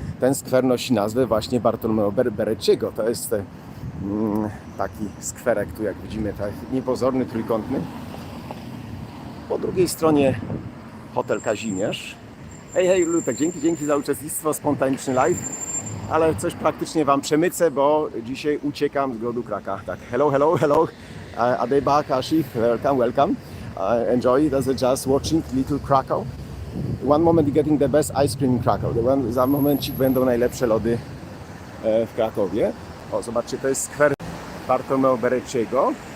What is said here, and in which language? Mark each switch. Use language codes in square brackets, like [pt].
[pl] Ten skwer nosi nazwę właśnie Bartolomeo Berecciego. To jest taki skwerek, tu jak widzimy, tak niepozorny, trójkątny. Po drugiej stronie hotel Kazimierz. Hej, Lutek, dzięki za uczestnictwo, spontaniczny live. Ale coś praktycznie Wam przemycę, bo dzisiaj uciekam z głodu kraka. Tak, [en] hello. Adebak, Ashif, welcome. Enjoy, that's just watching Little Krakow. One moment getting the best ice cream in Krakow. [pl] Za momencik będą najlepsze lody w Krakowie. O, zobaczcie, to jest skwer Bartolomeo Berecciego.